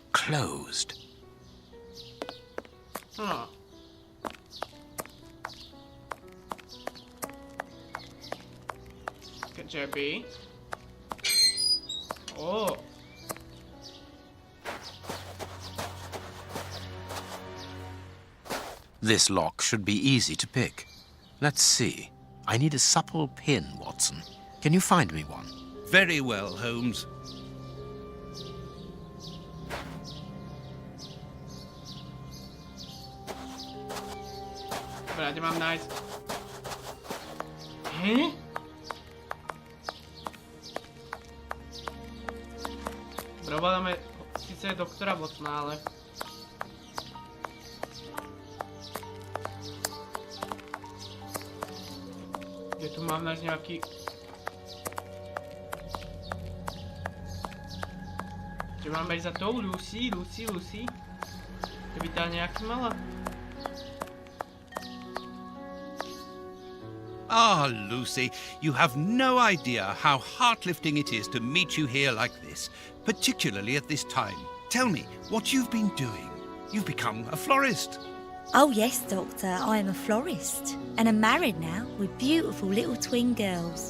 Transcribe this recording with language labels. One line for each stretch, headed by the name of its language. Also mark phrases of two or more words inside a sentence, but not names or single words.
English: closed.
Slovak: No. Keďže Oh.
English: This lock should be easy to pick. Let's see. I need a supple pin, Watson. Can you find me one? Very well, Holmes.
Slovak: Dobre, kde mám nájsť? Hej? Dobre, ovládame síce doktora Watsona, ale... Kde tu mám nájsť nejaký... Kde máme ísť za tou Lucy? Keby tá nejaký mala?
English: Ah, Lucy, you have no idea how heart-lifting it is to meet you here like this, particularly at this time. Tell me what you've been doing. You've become a florist. Oh, yes, Doctor, I am a florist. And I'm married now with beautiful little twin girls.